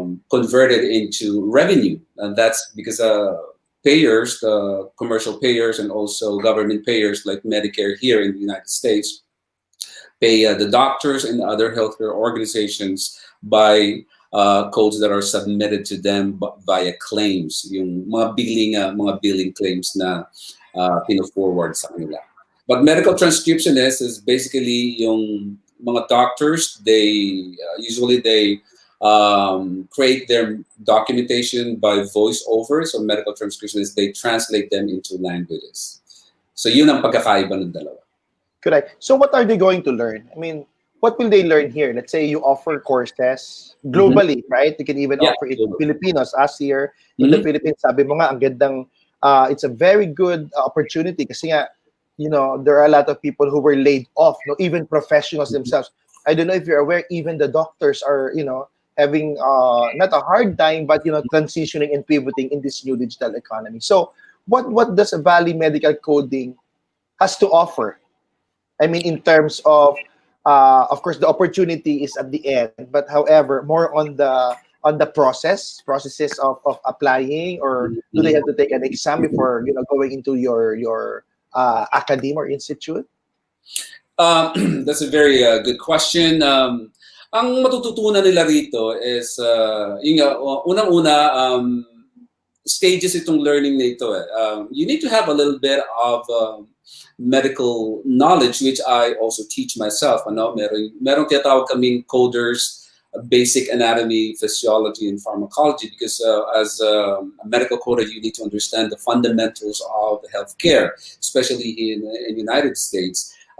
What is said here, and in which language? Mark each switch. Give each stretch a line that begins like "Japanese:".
English: converted into revenue, and that's because payers, the commercial payers and also government payers like Medicare here in the United States, pay the doctors and other healthcare organizations by codes that are submitted to them via claims,
Filipino: yung mga billing claims na pino-forward sa kanila.
English: But medical transcriptionist is basically
Filipino: yung mga
English: doctors. They usually create their documentation by voiceover. So medical transcriptionists, they translate them into languages.
Filipino: So yun ang pagkakaiba ng dalawa.
English: Correct. So what are they going to learn? I mean, what will they learn here? Let's say you offer courses globally, right? You can even offer it to Filipinos. Us here in the Philippines,
Filipino: sabi mo nga, ang gandang,
English: it's a very good opportunity
Filipino: kasi nga,
English: there are a lot of people who were laid off, even professionals themselves. I don't know if you're aware, even the doctors are, having not a hard time, but transitioning and pivoting in this new digital economy. So, what does a Valley Medical Coding has to offer? I mean, in terms of course, the opportunity is at the end, but however, more on the processes of applying, or do they have to take an exam before going into your academy or institute? That's a very good question.
Filipino: Ang matututunan nila rito is, unang-una, stages itong learning na ito.
English: You need to have a little bit of medical knowledge, which I also teach myself.
Filipino: Merong tinatawag kaming
English: coders, basic anatomy, physiology, and pharmacology, because as a medical coder, you need to understand the fundamentals of healthcare, especially in the United States.